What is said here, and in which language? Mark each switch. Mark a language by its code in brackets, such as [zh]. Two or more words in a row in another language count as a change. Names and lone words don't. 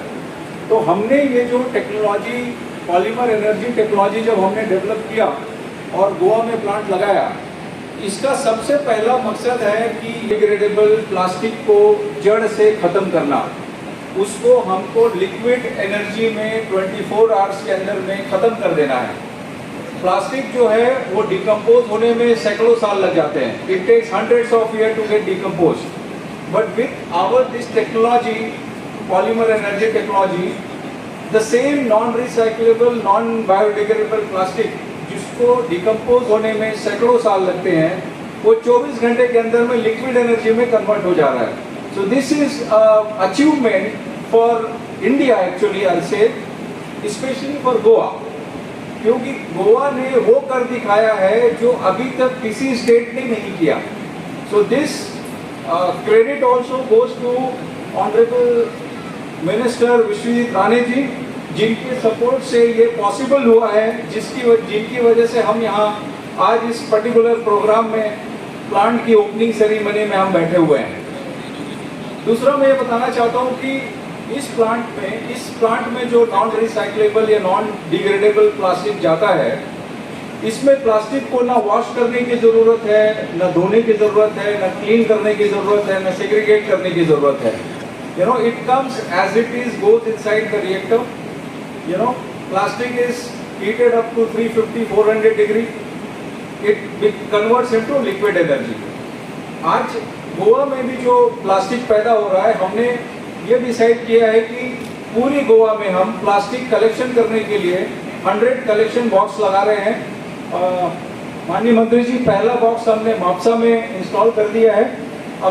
[hi] तो हमने ये जो टेक्नोलॉजी पॉलीमर एनर्जी टेक्नोलॉजी जब हमने डेवलप किया और गोवा में प्लांट लगाया, इसका सबसे पहला मकसद है कि [en] degradable plastic [hi] को जड़ से ख़त्म करना। उसको हमको [en] liquid energy [hi] में 24 आवर्स के अंदर में ख़त्म कर देना है। प्लास्टिक जो है वो डिकम्पोज होने में सैकड़ों साल लग जाते हैं। [en] it takes hundreds of year to get decompose, but with our this technology polymer energy technology the same non recyclable non biodegradable plastic [hi] जिसको डिकम्पोज होने में सैकड़ों साल लगते हैं वो 24 घंटे के अंदर में [en] liquid energy [hi] में कन्वर्ट हो जा रहा है। [en] so this is achievement for India actually, I say specially for Goa, [hi] क्योंकि गोवा ने वो कर दिखाया है जो अभी तक किसी स्टेट ने नहीं किया। [en] so this credit also goes to honourable minister [hi] विश्वजीत राणे जी, जिनके सपोर्ट से ये पॉसिबल हुआ है, जिनकी वजह से हम यहाँ आज इस [en] particular program [hi] में प्लांट की [en] opening ceremony [hi] में हम बैठे हुए हैं। दूसरा मैं ये बताना चाहता हूँ कि इस प्लांट में जो [en] non recyclable [hi] या [en] non degradable plastic [hi] जाता है, इसमें प्लास्टिक को ना वॉश करने की ज़रूरत है, ना धोने की ज़रूरत है, ना क्लीन करने की ज़रूरत है, ना सेग्रीगेट करने की ज़रूरत है। [en] You know, it comes as it is, goes inside the reactor. You know, plastic is heated up to 350-400 degree. It converts into liquid energy. [hi] आज गोवा में भी जो प्लास्टिक पैदा हो रहा है, हमने ये डिसाइड किया है कि पूरी गोवा में हम [en] plastic collection [hi] करने के लिए 100 [en] collection box [hi] लगा रहे हैं। माननीय मंत्री जी, पहला बॉक्स हमने मापसा में इंस्टॉल कर दिया है।